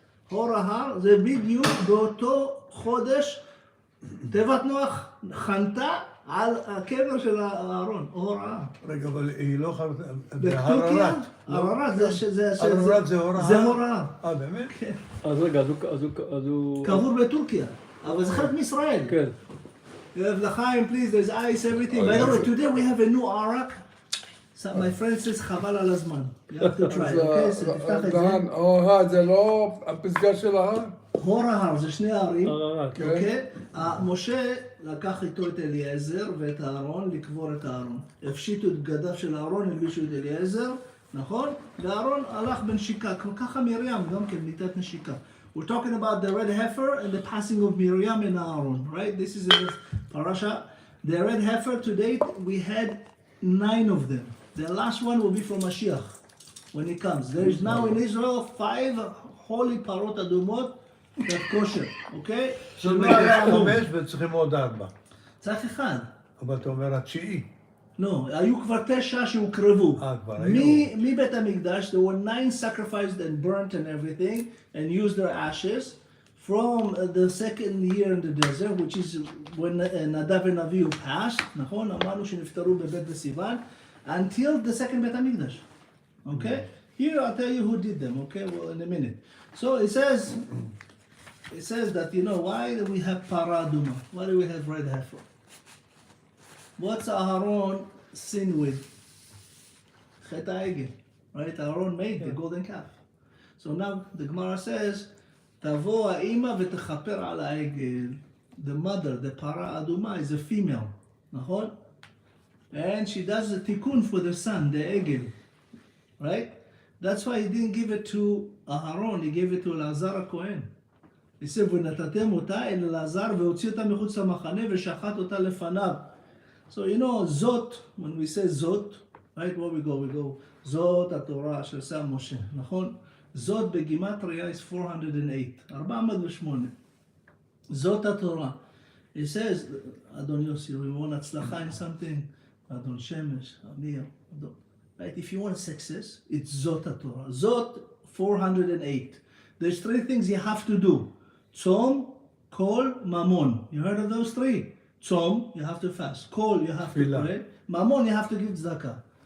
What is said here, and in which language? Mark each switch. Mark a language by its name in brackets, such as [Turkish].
[Hebrew] הור ההר זה בדיוק באותו חודש, תיבת נוח חנתה על הקבר של אהרון, הור ההר. רגע, אבל היא לא חרטה, בטורקיה? הררת זה הור ההר? זה הור ההר. באמת? כן. אז רגע, אז הוא... קבור בטורקיה, אבל זה חלק מישראל. כן. [English] לחיים, please, there's ice, everything. By the way, today we have a new arak. So my friend says, [Hebrew] חבל על הזמן. [English] You have to try, okay? [Hebrew] So תפתח את זה. זה לא הפסגה של ההר? הור ההר, זה שני הערים. הררת, אוקיי? משה לקח איתו את אליעזר ואת אהרון לקבור את אהרון. הפשיטו את בגדיו של אהרון, הלבישו את אליעזר, נכון? ואהרון הלך בנשיקה, ככה מרים גם כן ניתת נשיקה. [English] We're talking about the red heifer and the passing of Miriam and Aaron, right? This is in the parasha. The red heifer, to date, we had 9 of them. The last one will be for Mashiach, when he comes. There is now in Israel 5 holy parot adumot that kosher, okay? [Hebrew] זאת אומרת, יש 5 וצריכים עוד 4. צריך אחד. אבל אתה אומר התשיעי. לא, היו כבר 9 שהוקרבו. כבר היו. [English] מבית המקדש, there were 9 sacrificed and burnt and everything, and used their ashes from the second year in the desert, which is when Nadav and Avihu passed, נכון? [Hebrew] אמרנו שנפטרו בבית בסיוון, [English] until the second [Hebrew] בית המקדש. [English] Okay? Here I'll tell you who did them, okay? Well, in a minute. So it says that, you know, why do we have para aduma? Why do we have red heifer? What's Aaron sin with? Chet ha'egel, right? Aaron made the golden calf. So now the Gemara says, [Hebrew] תבוא האמא ותכפר על העגל. [English] The mother, the para aduma, is a female, נכון? And she does the tikkun for the son, the egel, right? That's why he didn't give it to Aaron, he gave it to Elazar HaKohen. He said, [Hebrew] ונתתם אותה אל אלעזר והוציא אותה מחוץ למחנה ושחט אותה לפניו. [English] So you know, Zot, when we say Zot, right, where we go, Zot [Hebrew] התורה שעשה משה, [English] נכון? Zot בגימטריה is 408, 408. [Hebrew] Zot התורה. [English] It says, אדון יוסי, we want הצלחה in something, אדון שמש, אמיר, אדון. Right, if you want success, it's Zot התורה. Zot 408. There's 3 things you have to do. Tzom, kol, mamon. You heard of those 3? Tzom, you have to fast. Kol, you have to pray. Mamon, you have to give tzedakah.